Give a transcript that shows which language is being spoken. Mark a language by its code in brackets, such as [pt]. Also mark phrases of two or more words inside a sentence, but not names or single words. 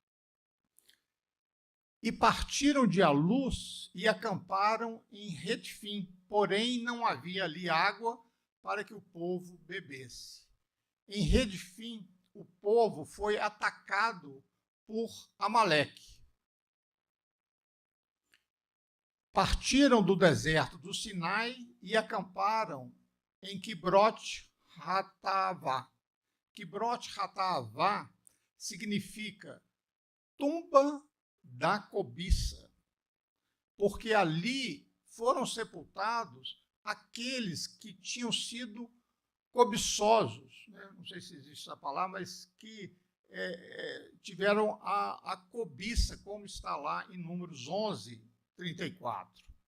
[pt] E partiram de Alus e acamparam em Retifim, porém não havia ali água para que o povo bebesse. Em Retifim, o povo foi atacado por Amaleque. Partiram do deserto do Sinai e acamparam em Quibrot-Hatavá. Quibrot-Hatavá significa tumba da cobiça, porque ali foram sepultados aqueles que tinham sido cobiçosos, né? Não sei se existe essa palavra, mas que tiveram a cobiça, como está lá em Números 11, 34.